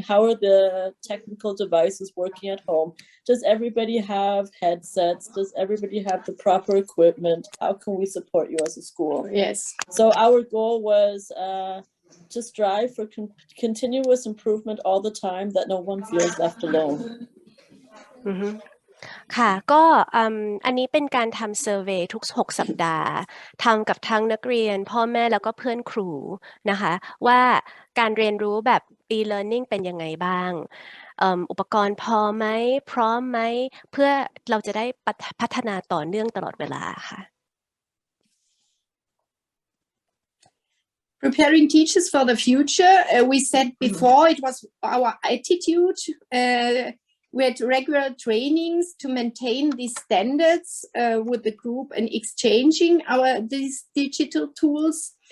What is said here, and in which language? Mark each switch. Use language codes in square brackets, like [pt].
[en] How are the technical devices working at home? Does everybody have headsets? Does everybody have the proper equipment? How can we support you as a school? Yes. So our goal was to strive for continuous improvement all the time, that no one feels left alone. [th] ค่ะก็อันนี้เป็นการทำเซอร์เวย์ทุก6 สัปดาห์ทำกับทั้งนักเรียนพ่อแม่แล้วก็เพื่อนครูนะคะว่าการเรียนรู้แบบ e-learning เป็นยังไงบ้างอุปกรณ์พอไหมพร้อมไหมเพื่อเราจะได้พัฒนาต่อเนื่องตลอดเวลาค่ะ [en] Preparing teachers for the future. We said before it was our attitude. We had regular trainings to maintain these standards with the group and exchanging these digital tools.